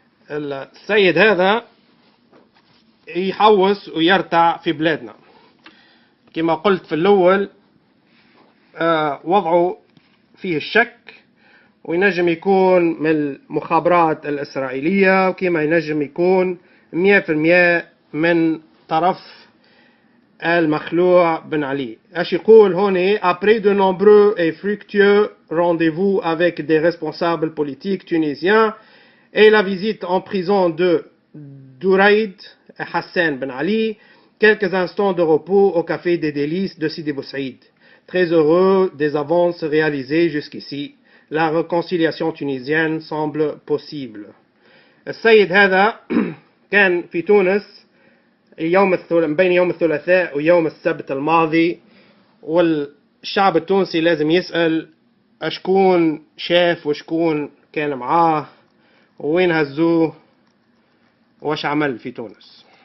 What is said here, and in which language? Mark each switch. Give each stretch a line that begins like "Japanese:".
Arabic: السيد هذا يحوس ويرتع في بلادنا كما قلت في الأول، وضعه فيه الشك، وينجم يكون من المخابرات الإسرائيلية، وكما ينجم يكون 100% من طرف المخلوع بن علي. اش يقول هوني:
French: après de nombreux et fructueux rendez-vous avec des responsables politiques tunisiens et la visite en prison de Douraïd et Hassan Ben Ali, quelques instants de repos au café des délices de Sidi Boussaïd. Très heureux des avances réalisées jusqu'ici. La réconciliation tunisienne semble possible.
Arabic: السيد هذا كان في تونس بين يوم الثلاثاء ويوم السبت الماضي، والشعب التونسي لازم يسأل أشكون شاف وشكون كان معاه وين هزوه واش عمل في تونس.